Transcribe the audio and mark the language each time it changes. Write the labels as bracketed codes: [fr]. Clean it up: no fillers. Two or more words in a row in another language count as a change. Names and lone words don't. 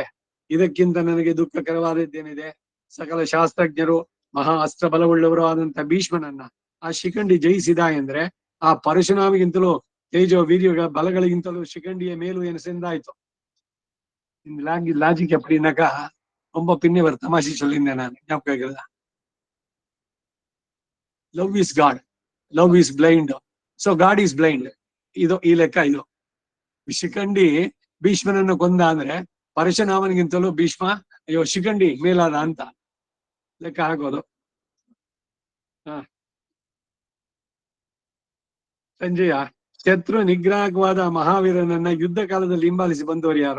[kn] ಇದಕ್ಕಿಂತ ನನಗೆ ದುಃಖಕರವಾದದ್ದೇನಿದೆ? ಸಕಲ ಶಾಸ್ತ್ರಜ್ಞರು ಮಹಾ ಅಸ್ತ್ರ ಬಲವುಳ್ಳವರು ಆದಂತ ಭೀಷ್ಮನನ್ನ ಆ ಶಿಖಂಡಿ ಜಯಿಸಿದ ಎಂದ್ರೆ ಆ ಪರಶುರಾಮಿಗಿಂತಲೂ ತೇಜೋ ವೀರ್ಯ ಬಲಗಳಿಗಿಂತಲೂ ಶಿಖಂಡಿಯ ಮೇಲು ಎನಿಸೆಂದಾಯ್ತು. [ta] ಲಾಜಿಕ್ எப்படின்னாக்கா ரொம்ப பின்னே ஒரு தமாஷி சொல்லியிருந்தேன் நான், ஞாபகம் இருக்கிறதா? [en] love is God, love is blind, so God is blind. [kn] ಇದು ಈ ಲೆಕ್ಕ. ಇದು ಶಿಖಂಡಿ ಭೀಷ್ಮನನ್ನು ಕೊಂದ ಅಂದ್ರೆ ಪರಶುರಾಮನಿಗಿಂತಲೂ ಭೀಷ್ಮ ಅಯ್ಯೋ ಶಿಖಂಡಿ ಮೇಲಾದ ಅಂತ ಲೆಕ್ಕ ಆಗೋದು. ಸಂಜಯ ಶತ್ರು ನಿಗ್ರಹವಾದ ಮಹಾವೀರನನ್ನ ಯುದ್ಧ ಕಾಲದಲ್ಲಿ ಹಿಂಬಾಲಿಸಿ ಬಂದವರು ಯಾರು?